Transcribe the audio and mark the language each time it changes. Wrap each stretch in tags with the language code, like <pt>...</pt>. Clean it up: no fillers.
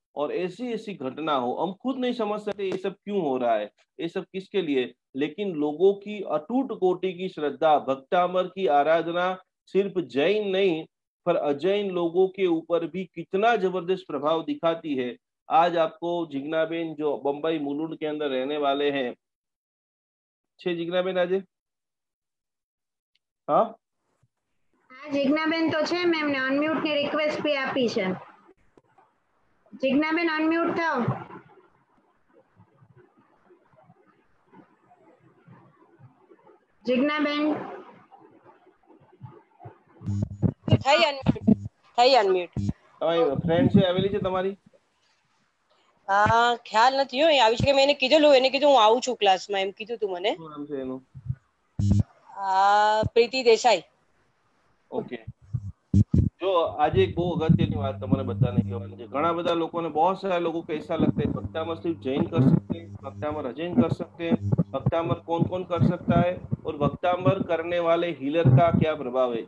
<hi>और ऐसी ऐसी घटना हो, हम खुद नहीं समझ सकते ये सब क्यों हो रहा है, ये सब किसके लिए, लेकिन लोगों की अटूट कोटि की श्रद्धा, भक्तामर की आराधना सिर्फ जैन नहीं पर अजैन लोगों के ऊपर भी कितना जबरदस्त प्रभाव दिखाती है। आज आपको जिग्नाबेन जो बम्बई मुलुंड के अंदर रहने वाले हैं,</hi> <gu>छे जिग्नाबेन આજે હા હા જિજ્ઞાબેન તો છે મેં એમને અનમ્યુટ ની રિક્વેસ્ટ બી આપી છે. જિજ્ઞાબેન અનમ્યુટ થાઓ. જિજ્ઞાબેન થઈ અનમ્યુટ. તમારી ફ્રેન્ડ છે આવેલી છે તમારી? ખ્યાલ નથી હો, આવી શકે. મેં એને કીધેલું, એને કીધું હું આવું છું ક્લાસમાં, એમ કીધું તું મને. શું નામ છે એનું? પ્રીતિ દેસાઈ.</gu> <hi>ઓકે, जो आज एक बहुत अगत्य बात</hi> <gu>तमने बताने कहेवानी</gu> <hi>है।</hi> <gu>घना बधा लोगों,</gu> <hi>बहुत सारे लोगों को ऐसा लगता है भक्तामर सिर्फ जैन कर सकते हैं, भक्तामर अजैन कर सकते हैं, भक्तामर कौन कौन कर सकता है और भक्तामर करने वाले हीलर का क्या प्रभाव है।</hi>